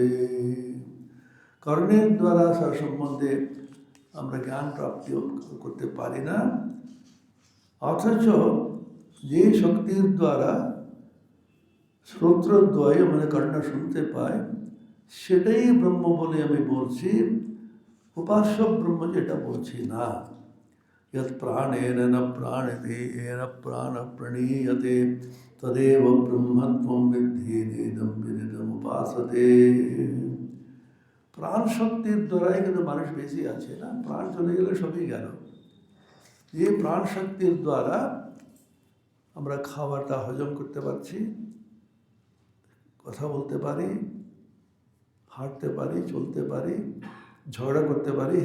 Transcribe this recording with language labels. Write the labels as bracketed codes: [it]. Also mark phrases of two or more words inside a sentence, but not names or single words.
[bn] কর্ণের দ্বারা তার সম্বন্ধে আমরা জ্ঞান প্রাপ্তি করতে পারি না, অথচ যে শক্তির দ্বারা শ্রোত্রদ্বয় মানে কর্ণ শুনতে পায়, সেটাই ব্রহ্ম বলে আমি বলছি। উপাস্য ব্রহ্ম যেটা বলছি না। [sa] यत् प्राणेन न प्राणिति येन प्राण प्रणीयते तदेव ब्रह्मत्वं विद्धि नेदं विदितम् उपासते। [bn] প্রাণ শক্তির দ্বারাই কিন্তু মানুষ বেশি আছে না, প্রাণ চলে গেলে সবই গেল। যে প্রাণ শক্তির দ্বারা আমরা খাওয়াটা হজম করতে পারছি, কথা বলতে পারি, হাঁটতে পারি, চলতে পারি, ঝগড়া করতে পারি।